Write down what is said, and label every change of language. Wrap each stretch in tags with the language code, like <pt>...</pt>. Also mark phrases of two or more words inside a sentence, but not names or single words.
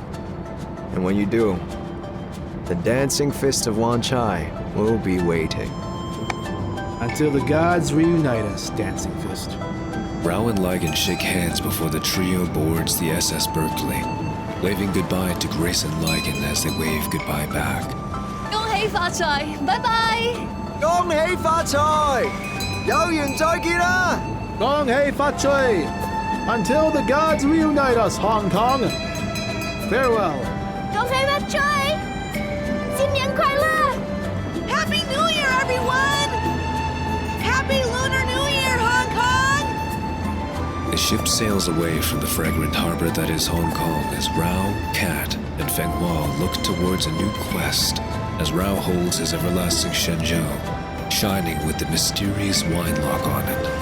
<en>And when you do, the dancing fist of Wan Chai will be waiting. Until the gods reunite us, Dancing Fist. Rao and Ligon shake hands before the trio boards the SS Berkeley, waving goodbye to Grace and Ligon as they wave goodbye back.</en> <yue>恭喜發財，拜拜！恭喜發財，有緣再見啦！恭喜發財!</yue> <en>Until the gods reunite us, Hong Kong. Farewell.</en> <yue>恭喜發財！新年快樂!</yue> <en>Happy New Year, everyone! Happy Lunar New Year, Hong Kong! The ship sails away from the fragrant harbor that is Hong Kong as Rao, Kat, and and Feng Hua look towards a new quest as Rao holds his everlasting Shenzhou, shining with the mysterious wine lock on it.</en>